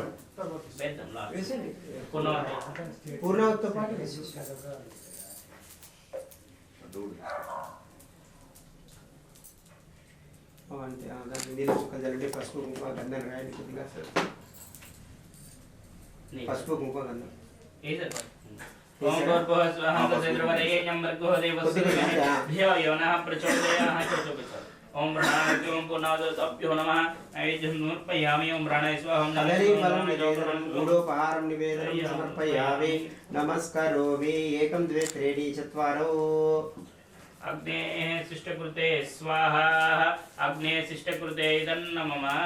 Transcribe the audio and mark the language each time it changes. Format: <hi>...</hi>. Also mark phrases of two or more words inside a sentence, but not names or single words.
<te>పూర్ణావతితో పాటు అంతే దాన్ని నీళ్ళు చుక్కలు చల్లండి పసుపు కుంకుమ గంధం రాయండి కొద్దిగా పసుపు కుంకుమ గంధం</te> <sa>ఓం భూర్భువః స్వః తత్సవితుర్వరేణ్యం భర్గో దేవस्य धीमहि धियो यो नः प्रचोदयात् ఓం ప్రాణాయ ఓం పూర్ణావతాభ్యో నమః నైవేద్యం సమర్పయామి ఓం ప్రాణాయ స్వాహ ఓం కదలీఫలం నివేదనం గూఢోపహారం నివేదనం సమర్పయామి నమస్కరోమి ఏకం ద్వే త్రీణి చత్వారో అగ్నే శిష్టకృతే స్వాహా అగ్నే శిష్టకృతే ఇదన్నమమ</sa>